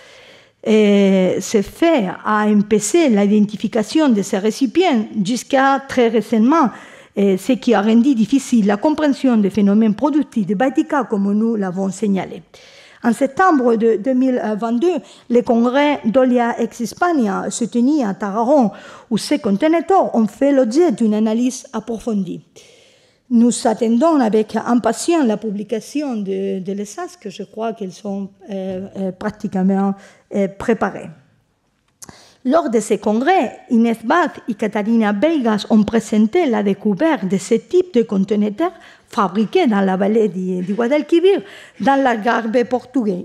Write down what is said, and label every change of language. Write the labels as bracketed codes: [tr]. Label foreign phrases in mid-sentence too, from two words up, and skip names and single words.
[fr] Ce fait a empêché l'identification de ces récipients jusqu'à très récemment, ce qui a rendu difficile la compréhension des phénomènes productifs de Baetica comme nous l'avons signalé. En septembre de 2022, le congrès d'Olia ex Hispania se tenait à Tarragon, où ces conteneurs ont fait l'objet d'une analyse approfondie. Nous attendons avec impatience la publication de l'ESAS, que je crois qu'elles sont pratiquement préparées. Lors de ces congrès, Inés Bath et Catarina Veigas ont présenté la découverte de ce type de conteneurs fabriqués dans la vallée du Guadalquivir, dans l'Algarve portugais.